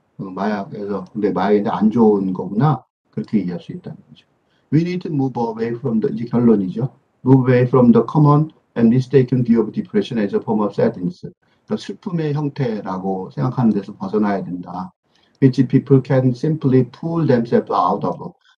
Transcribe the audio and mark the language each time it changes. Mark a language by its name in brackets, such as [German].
[Korean] 근데 마약인데 안 좋은 거구나. 그렇게 이해할 수 있다는 거죠. [English] We need to move away from [Korean] 이제 결론이죠. [English] Move away from the common and mistaken view of depression as a form of sadness. [Korean] 그러니까 슬픔의 형태라고 생각하는 데서 벗어나야 된다. [English] Which people can simply pull themselves out of.